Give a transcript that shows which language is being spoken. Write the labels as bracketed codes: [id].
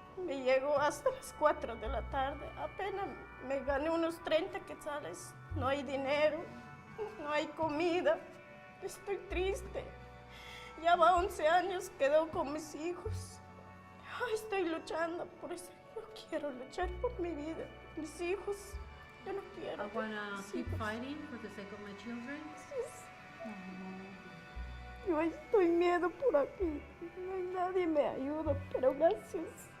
[es] Me llegó hasta las 4 de la tarde. Apenas me gané unos 30 quetzales. No hay dinero, no hay comida. Estoy triste. Ya va 11 años, quedó con mis hijos. Estoy luchando por eso. Yo quiero luchar por mi vida, mis hijos. Yo no quiero. [en] I wanna keep fighting for the sake of my children. [es] Yo estoy miedo por aquí. No hay nadie me ayuda, pero gracias.